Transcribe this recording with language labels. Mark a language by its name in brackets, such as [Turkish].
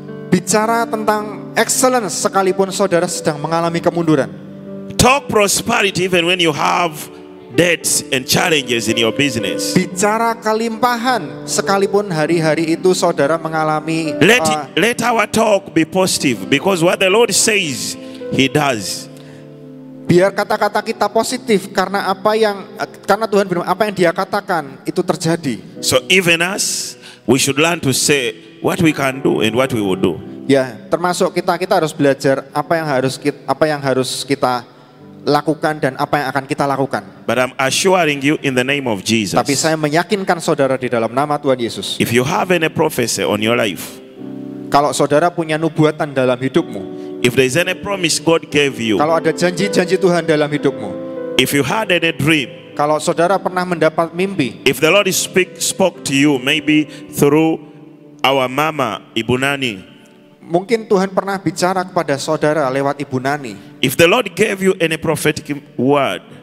[Indonesian] Bicara tentang excellence sekalipun saudara sedang mengalami kemunduran. [English] Talk prosperity even when you have debts and challenges in your business. [Indonesian] Bicara kelimpahan sekalipun hari-hari itu saudara mengalami [English] Let our talk be positive because what the Lord says He does. [Indonesian] biar kata-kata kita positif karena karena Tuhan bilang apa yang Dia katakan itu terjadi. [English] So even us, we should learn to say what we can do and what we will do. [Indonesian] Ya, termasuk kita harus belajar apa yang harus kita lakukan dan apa yang akan kita lakukan. [English] But I'm assuring you in the name of Jesus. [Indonesian] Tapi saya meyakinkan saudara di dalam nama Tuhan Yesus. [English] If you have any prophecy on your life, [Indonesian] Kalau saudara punya nubuatan dalam hidupmu, [English] if there is any promise God gave you, [Indonesian] kalau ada janji-janji Tuhan dalam hidupmu, [English] if you had any dream, [Indonesian] kalau saudara pernah mendapat mimpi, [English] if the Lord spoke to you maybe through our mama Ibu Nani, [Indonesian] mungkin Tuhan pernah bicara kepada saudara lewat Ibu Nani. [English] if the Lord gave you any prophetic word,